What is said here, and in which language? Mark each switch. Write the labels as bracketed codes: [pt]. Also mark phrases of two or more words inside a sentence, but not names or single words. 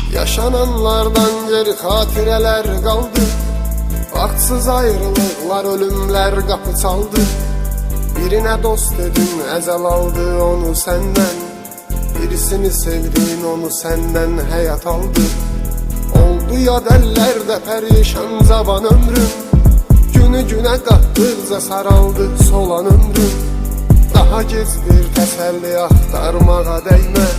[tr] yaşananlardan geri hatireler kaldı. [az] Vaxtsız ayrılıqlar, ölümler qapı çaldı. [tr] Birine dost dedin, [az] əzəl aldı onu səndən. Birisini sevdin, onu səndən həyat aldı. Oldu yad əllərdə pərişan cavan ömrüm. Günü günə qatdıqca saraldı solan ömrüm. Daha gec bir təsəlli axtarmağa dəyməz.